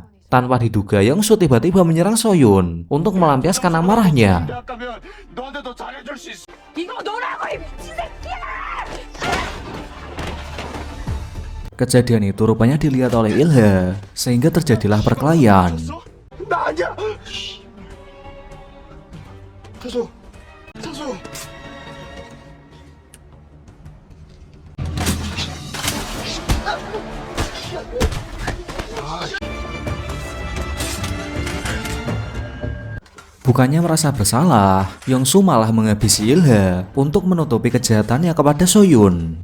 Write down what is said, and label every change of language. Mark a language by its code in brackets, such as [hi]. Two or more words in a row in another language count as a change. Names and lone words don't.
[id] Tanpa diduga Yongsu tiba-tiba menyerang Soyun untuk melampiaskan amarahnya. Kejadian itu rupanya dilihat oleh Ilha, sehingga terjadilah perkelahian. [ko] 나 아니야. 사소, 사소. [id] Bukannya merasa bersalah, Yongsu malah menghabisi Ilha untuk menutupi kejahatannya kepada Soyun.